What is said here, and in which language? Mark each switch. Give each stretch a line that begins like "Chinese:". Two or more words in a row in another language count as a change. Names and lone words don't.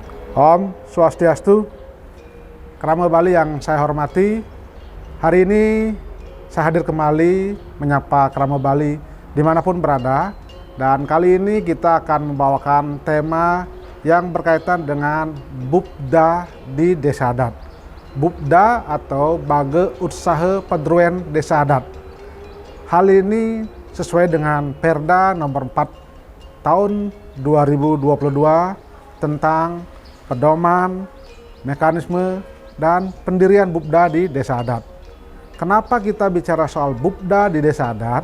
Indonesian: Om Swastiastu, Krama Bali yang saya hormati. Hari ini saya hadir kembali menyapa Krama Bali dimanapun berada. Dan kali ini kita akan membawakan tema yang berkaitan dengan Bupda di Desa Adat. Bupda atau Bage Utsaha Pedruan Desa Adat. Hal ini sesuai dengan Perda nomor 4 tahun 2022 tentang pedoman, mekanisme, dan pendirian Bupda di Desa Adat. Kenapa kita bicara soal Bupda di Desa Adat?